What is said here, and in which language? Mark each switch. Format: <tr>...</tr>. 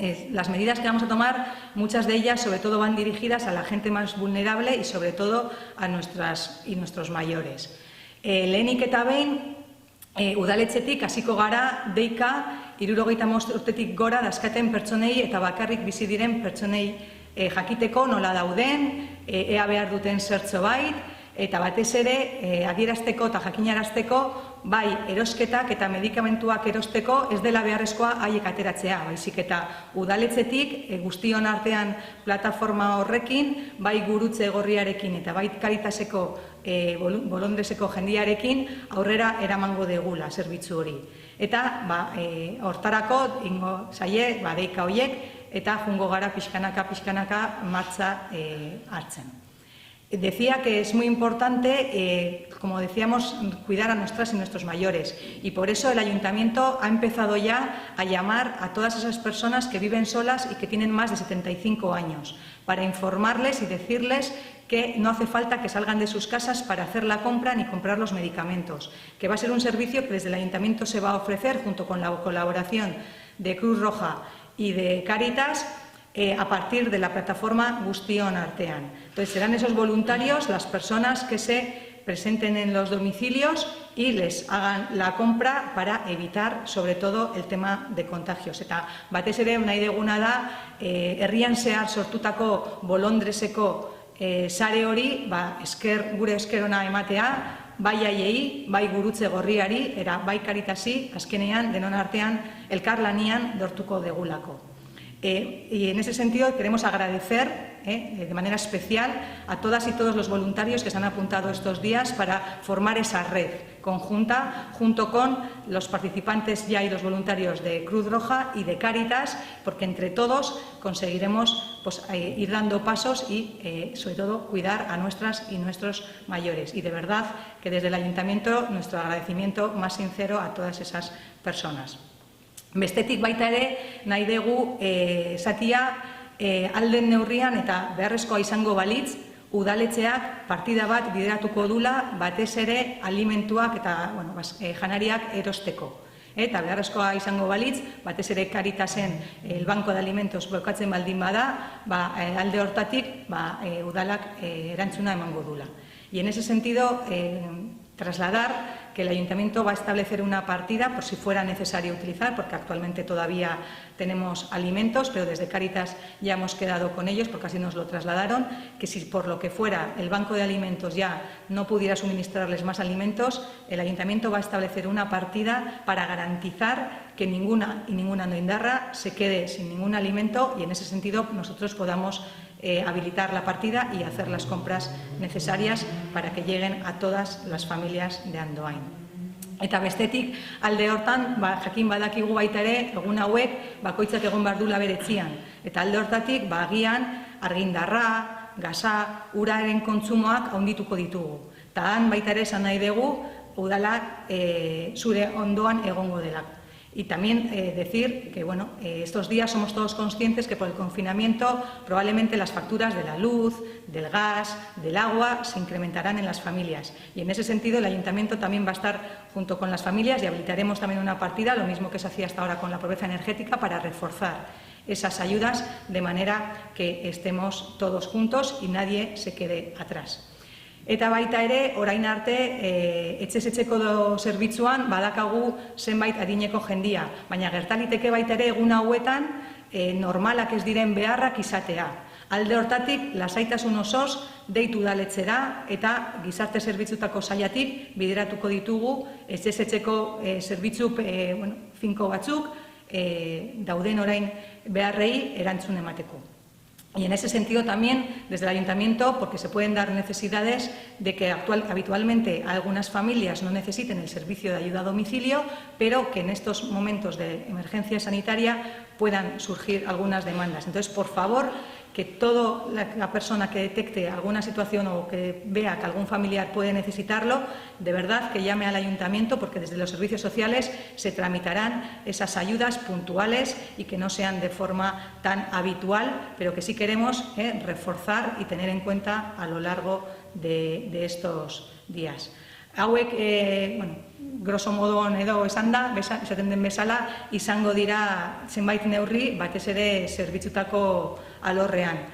<es>Las medidas que vamos a tomar, muchas de ellas sobre todo van dirigidas a la gente más vulnerable y sobre todo a nuestros mayores.</es> <eu>Lehenik eta behin, udaletxetik hasiko gara deika 65 urtetik gora dauzkaten pertsonei eta bakarrik bizi diren pertsonei jakiteko nola dauden, ea behar duten zertxobait, eta batez ere adierazteko eta jakinarazteko bai erosketak eta medikamentuak erosteko ez dela beharrezkoa haiek ateratzea, baizik eta udaletxetik guztion artean plataforma horrekin, bai gurutze gorriarekin eta bai Caritaseko bolondreseko jendiarekin aurrera eramango degula zerbitzu hori. Eta hortarako ingo zaie deika horiek eta jungo gara pixkanaka martxa hartzen.</eu> <es>Decía que es muy importante, como decíamos, cuidar a nuestras y nuestros mayores y por eso el Ayuntamiento ha empezado ya a llamar a todas esas personas que viven solas y que tienen más de 75 años para informarles y decirles que no hace falta que salgan de sus casas para hacer la compra ni comprar los medicamentos, que va a ser un servicio que desde el Ayuntamiento se va a ofrecer junto con la colaboración de Cruz Roja y de Cáritas a partir de la plataforma Guztion Artean. Entonces, serán esos voluntarios las personas que se presenten en los domicilios y les hagan la compra para evitar, sobre todo, el tema de contagios.</es> <eu>Eta batez ere nahi deguna da, herrian zehar sortutako bolondreseko sare hori, gure esker ona ematea, bai haiei, bai gurutze gorriari, eta bai Caritasi, azkenean, denon artean, elkarlanian lortuko degulako.</eu> <es>Y en ese sentido queremos agradecer de manera especial a todas y todos los voluntarios que se han apuntado estos días para formar esa red conjunta junto con los participantes ya y los voluntarios de Cruz Roja y de Cáritas, porque entre todos conseguiremos ir dando pasos y sobre todo cuidar a nuestras y nuestros mayores. Y de verdad que desde el Ayuntamiento nuestro agradecimiento más sincero a todas esas personas.</es> <eu>Bestetik baita ere, nahi dugu zatia alden neurrian eta beharrezkoa izango balitz, udaletxeak partida bat bideratuko dula batez ere alimentuak eta janariak erosteko. Eta beharrezkoa izango balitz, batez ere Caritasen el Banco de Alimentos blokatzen baldin bada, alde hortatik udalak erantzuna emango dula.</eu> <es>Y en ese sentido, trasladar que el Ayuntamiento va a establecer una partida por si fuera necesario utilizar, porque actualmente todavía tenemos alimentos, pero desde Cáritas ya hemos quedado con ellos, porque así nos lo trasladaron, que si por lo que fuera el Banco de Alimentos ya no pudiera suministrarles más alimentos, el Ayuntamiento va a establecer una partida para garantizar que ninguna noindarra se quede sin ningún alimento y en ese sentido nosotros podamos habilitar la partida y hacer las compras necesarias para que lleguen a todas las familias de Andoain.</es> <eu>Eta bestetik, alde hortan, jakin badakigu baita ere, egun hauek bakoitzak egon behar duela bere etxean. Eta alde hortatik, agian argindarra, gasa, uraren kontsumoak handituko ditugu. Eta han baita ere esan nahi dugu, udala zure ondoan egongo delako.</eu> <es>Y también decir que estos días somos todos conscientes que por el confinamiento probablemente las facturas de la luz, del gas, del agua se incrementarán en las familias. Y en ese sentido el Ayuntamiento también va a estar junto con las familias y habilitaremos también una partida, lo mismo que se hacía hasta ahora con la pobreza energética, para reforzar esas ayudas de manera que estemos todos juntos y nadie se quede atrás.</es> <eu>Eta baita ere, orain arte, etxez etxeko zerbitzuan badakagu zenbait adineko jendia, baina gertaliteke baita ere egun hauetan normalak ez diren beharrak izatea. Alde hortatik, lasaitasun osoz deitu udaletxera eta gizarte zerbitzutako sailatik bideratuko ditugu etxez etxeko zerbitzu finko batzuk dauden orain beharrei erantzun emateko.</eu> <es>Y en ese sentido también, desde el Ayuntamiento, porque se pueden dar necesidades de que habitualmente algunas familias no necesiten el servicio de ayuda a domicilio, pero que en estos momentos de emergencia sanitaria puedan surgir algunas demandas. Entonces, por favor, que toda la persona que detecte alguna situación o que vea que algún familiar puede necesitarlo, de verdad que llame al Ayuntamiento, porque desde los servicios sociales se tramitarán esas ayudas puntuales y que no sean de forma tan habitual, pero que sí queremos reforzar y tener en cuenta a lo largo de estos días.</es> <eu>Hauek, grosso modo edo esan da, esaten den bezala, izango dira zenbait neurri batez ere zerbitzutako alorrean.</eu>